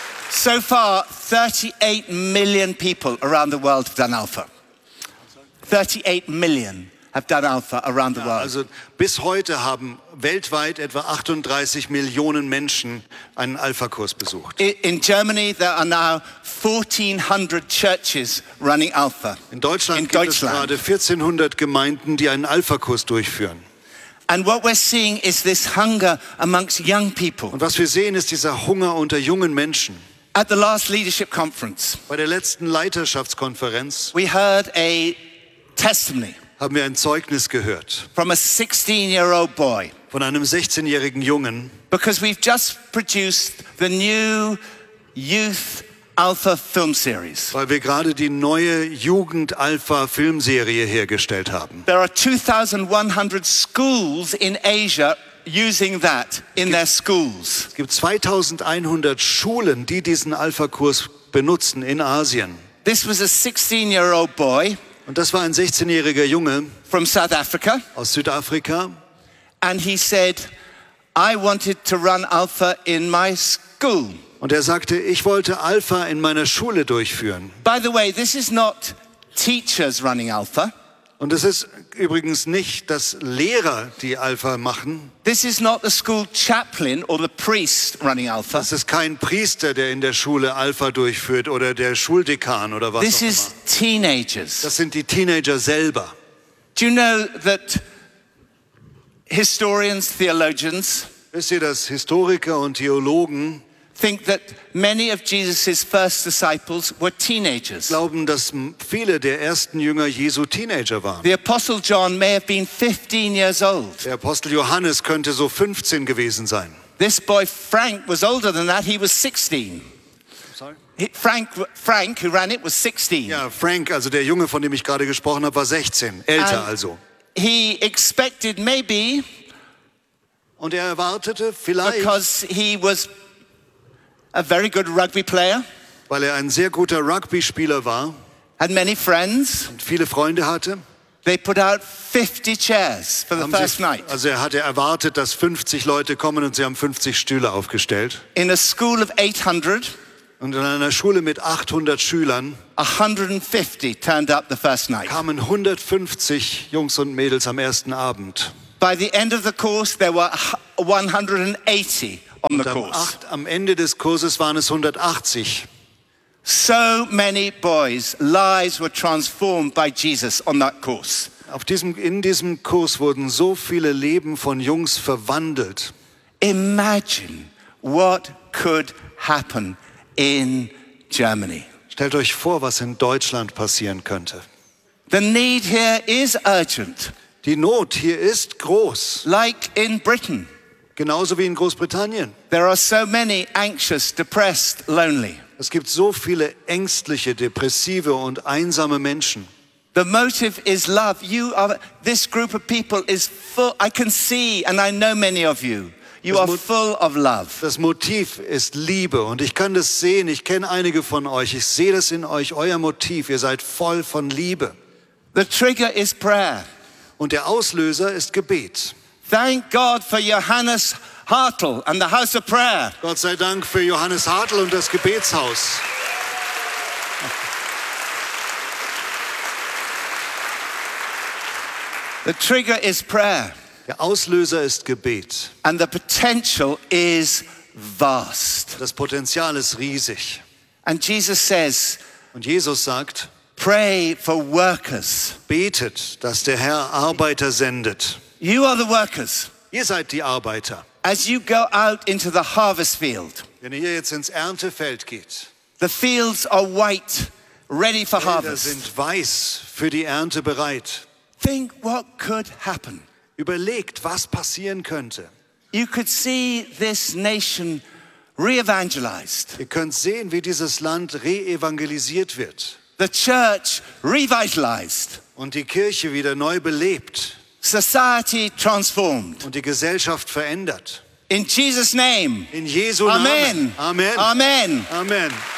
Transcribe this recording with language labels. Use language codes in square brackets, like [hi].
[en] So far, 38 million people around the world have done Alpha. 38 million have done Alpha around the world. [de] Also bis heute haben weltweit etwa 38 Millionen Menschen einen Alpha-Kurs besucht. [en] In Germany, there are now 1,400 churches running Alpha. [de] In Deutschland gibt es gerade 1,400 Gemeinden, die einen Alpha-Kurs durchführen. [en] And what we're seeing is this hunger amongst young people. [de] Und was wir sehen, ist dieser Hunger unter jungen Menschen. [en] At the last leadership conference, [de] bei der letzten Leiterschaftskonferenz, [en] we heard a testimony. [de] Haben wir ein Zeugnis gehört? [en] From a 16-year-old boy. [de] Von einem 16-jährigen Jungen. [en] Because we've just produced the new youth Alpha film series. [de] Weil wir gerade die neue Jugend Alpha Filmserie hergestellt haben. [en] There are 2,100 schools in Asia. Using that in their schools. [de] Es gibt 2,100 Schulen, die diesen Alpha-Kurs benutzen in Asien. [en] This was a 16-year-old boy. [de] Und das war ein 16-jähriger Junge. [en] From South Africa. [de] Aus Südafrika. [en] And he said, I wanted to run Alpha in my school. [de] Und sagte, ich wollte Alpha in meiner Schule durchführen. [en] By the way, this is not teachers running Alpha. [de] Und es ist übrigens nicht, dass Lehrer die Alpha machen. [en] This is not the school chaplain or the priest running Alpha. [de] Das ist kein Priester, der in der Schule Alpha durchführt oder der Schuldekan oder was [en] This [de] auch immer. [en] This is teenagers. [de] Das sind die Teenager selber. [en] Do you know that historians, theologians, [de] wisst ihr, dass Historiker und Theologen [en] think that many of Jesus's first disciples were teenagers. [de] Glauben, dass viele der ersten Jünger Jesu Teenager waren. [en] The Apostle John may have been 15 years old. [de] Der Apostel Johannes könnte so 15 gewesen sein. [en] This boy Frank was older than that. He was 16. Frank who ran it was 16. [de] Ja, Frank, also der Junge, von dem ich gerade gesprochen habe, war 16, älter [en] And [de] also. [en] He expected maybe [de] und erwartete vielleicht [en] because he was a very good rugby player. [de] Weil ein sehr guter Rugby-Spieler war. [en] Had many friends. [de] Und viele Freunde hatte. [en] They put out 50 chairs for the first night. [de] Also hatte erwartet, dass 50 Leute kommen und sie haben 50 Stühle aufgestellt. [en] In a school of 800. [de] Und in einer Schule mit 800 Schülern [en] 150 turned up the first night. [de] Kamen 150 Jungs und Mädels am ersten Abend. [en] By the end of the course there were 180 on the course. [de] Am Ende des Kurses waren es 180. [en] So many boys' lives were transformed by Jesus on that course. [de] In diesem Kurs wurden so viele Leben von Jungs verwandelt. [en] Imagine what could happen in Germany. [de] Stellt euch vor, was in Deutschland passieren könnte. [en] The need here is urgent. [de] Die Not hier ist groß. [en] Like in Britain. [de] Genauso wie in Großbritannien. [en] There are so many anxious, depressed, lonely. [de] Es gibt so viele ängstliche, depressive und einsame Menschen. [en] The motive is love. You are this group of people is full. I can see and I know many of you. You are full of love. [de] Das Motiv ist Liebe und ich kann das sehen. Ich kenne einige von euch. Ich sehe das in euch, euer Motiv. Ihr seid voll von Liebe. [en] The trigger is prayer. [de] Und der Auslöser ist Gebet. [en] Thank God for Johannes Hartl and the House of Prayer. [de] Gott sei Dank für Johannes Hartl und das Gebetshaus. [en] The trigger is prayer. [de] Der Auslöser ist Gebet. [en] And the potential is vast. [de] Das Potenzial ist riesig. [en] And Jesus says, [de] und Jesus sagt, [en] pray for workers. [de] Betet, dass der Herr Arbeiter sendet. [en] You are the workers. [de] Ihr seid die Arbeiter. [en] As you go out into the harvest field. [de] Wenn ihr jetzt ins Erntefeld geht. [en] The fields are white, ready for harvest. [de] Die Felder sind weiß für die Ernte bereit. [en] Think what could happen. [de] Überlegt, was passieren könnte. [en] You could see this nation re-evangelized. [de] Ihr könnt sehen, wie dieses Land re-evangelisiert wird. [en] The church revitalized. [de] Und die Kirche wieder neu belebt. [en] Society transformed. [de] Und die Gesellschaft verändert. [en] In Jesus' name. [de] In Jesu [en] Amen. [de] Namen. Amen. [en] Amen. [de] Amen.